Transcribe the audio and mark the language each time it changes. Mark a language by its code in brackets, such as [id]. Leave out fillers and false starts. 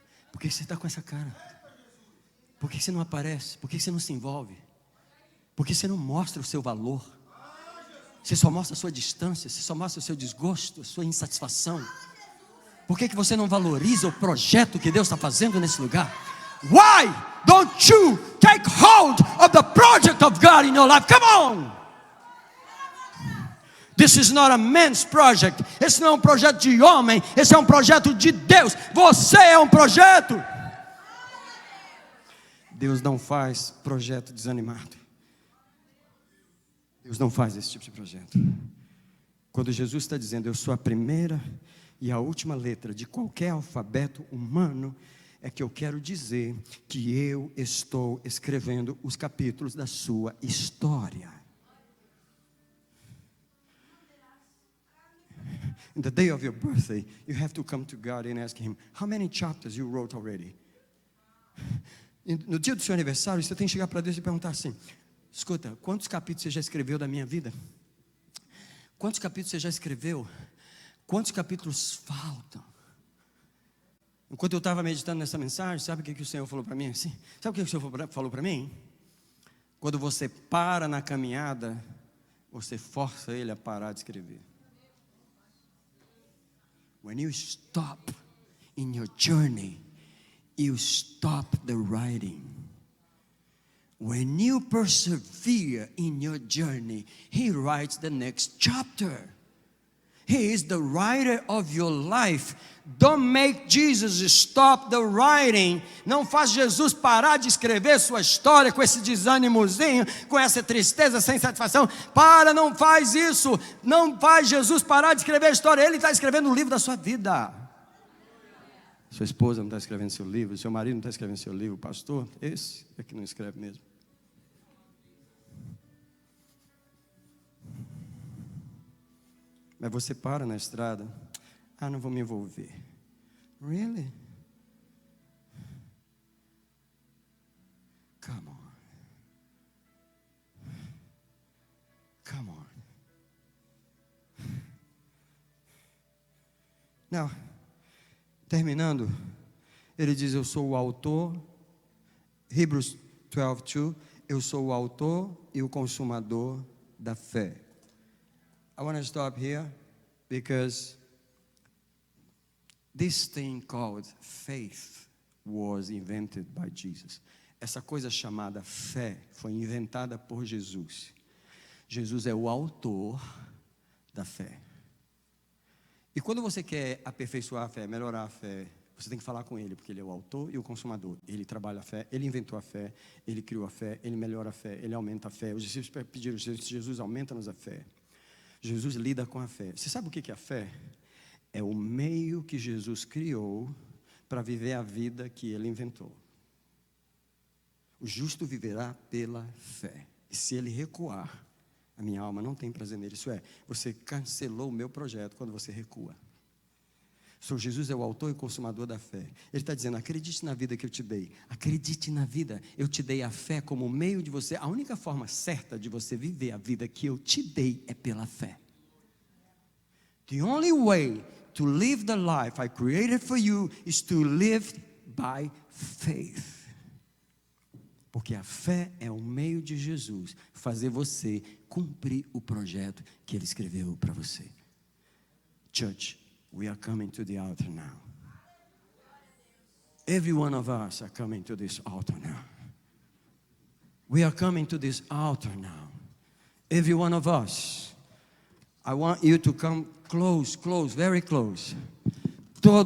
[pt] Por que você está com essa cara? Por que você não aparece? Por que você não se envolve? Por que você não mostra o seu valor? Você só mostra a sua distância, você só mostra o seu desgosto, a sua insatisfação. Por que você não valoriza o projeto que Deus está fazendo nesse lugar? [en] Why don't you take hold of the project of God in your life? Come on! This is not a man's project. [pt] Esse não é um projeto de homem, esse é um projeto de Deus. Você é um projeto. Deus não faz projeto desanimado. Deus não faz esse tipo de projeto. Quando Jesus está dizendo: eu sou a primeira e a última letra de qualquer alfabeto humano, é que eu quero dizer que eu estou escrevendo os capítulos da sua história. [en] In the day of your birthday, you have to come to God and ask Him, how many chapters you wrote already? [pt] No dia do seu aniversário, você tem que chegar para Deus e perguntar assim: escuta, quantos capítulos você já escreveu da minha vida? Quantos capítulos você já escreveu? Quantos capítulos faltam? Enquanto eu estava meditando nessa mensagem, sabe o que o Senhor falou para mim? Assim? Sabe o que o Senhor falou para mim? Quando você para na caminhada, você força Ele a parar de escrever. [en] When you stop in your journey, you stop the writing. When you persevere in your journey, He writes the next chapter. He is the writer of your life. Don't make Jesus stop the writing. [pt] Não faz Jesus parar de escrever sua história com esse desânimozinho, com essa tristeza, sem satisfação. Não faz isso. Não faz Jesus parar de escrever a história. Ele está escrevendo o livro da sua vida. Sua esposa não está escrevendo seu livro, seu marido não está escrevendo seu livro, pastor, esse é que não escreve mesmo. Mas você para na estrada: não vou me envolver. [en] Really? Come on. Come on. [pt] Não. Terminando, ele diz: eu sou o autor, Hebrews 12:2, eu sou o autor e o consumador da fé. [en] I want to stop here because this thing called faith was invented by Jesus. [pt] Essa coisa chamada fé foi inventada por Jesus. Jesus é o autor da fé. E quando você quer aperfeiçoar a fé, melhorar a fé, você tem que falar com Ele, porque Ele é o autor e o consumador. Ele trabalha a fé, Ele inventou a fé, Ele criou a fé, Ele melhora a fé, Ele aumenta a fé. Os discípulos pediram: Jesus, aumenta-nos a fé. Jesus lida com a fé. Você sabe o que é a fé? É o meio que Jesus criou para viver a vida que Ele inventou. O justo viverá pela fé. E se ele recuar, a minha alma não tem prazer nele. Isso é, você cancelou o meu projeto quando você recua. Jesus é o autor e consumador da fé. Ele está dizendo: acredite na vida que eu te dei. Acredite na vida. Eu te dei a fé como meio de você. A única forma certa de você viver a vida que eu te dei é pela fé. [en] The only way to live the life I created for you is to live by faith. [pt] Porque a fé é o meio de Jesus fazer você cumprir o projeto que Ele escreveu para você. [en] Church, we are coming to the altar now. Every one of us are coming to this altar now. We are coming to this altar now. Every one of us. I want you to come close, very close. [pt] Todos